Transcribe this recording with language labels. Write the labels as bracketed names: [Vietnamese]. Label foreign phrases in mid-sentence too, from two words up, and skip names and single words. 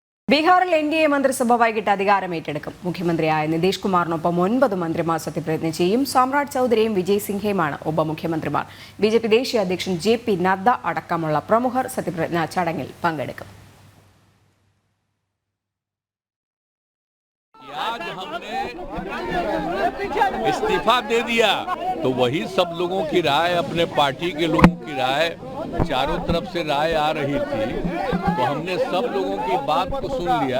[Malayalam] ബീഹാറിൽ എൻഡിഎ മന്ത്രിസഭ വൈകിട്ട് അധികാരമേറ്റെടുക്കും. മുഖ്യമന്ത്രിയായ നിതീഷ് കുമാറിനൊപ്പം 9 മന്ത്രിമാർ സത്യപ്രതിജ്ഞ ചെയ്യും. സാമ്രാട് ചൌധരിയും വിജയ് സിൻഹയുമാണ് ഉപമുഖ്യമന്ത്രിമാർ. ബിജെപി ദേശീയ അധ്യക്ഷൻ JP നദ്ദ അടക്കമുള്ള പ്രമുഖർ സത്യപ്രതിജ്ഞാ ചടങ്ങിൽ പങ്കെടുക്കും. [Hindi] आज हमने इस्तीफा दे दिया तो वही सब लोगों की राय, अपने पार्टी के लोगों की राय, चारों तरफ से राय आ रही थी, तो हमने सब लोगों की बात को सुन लिया।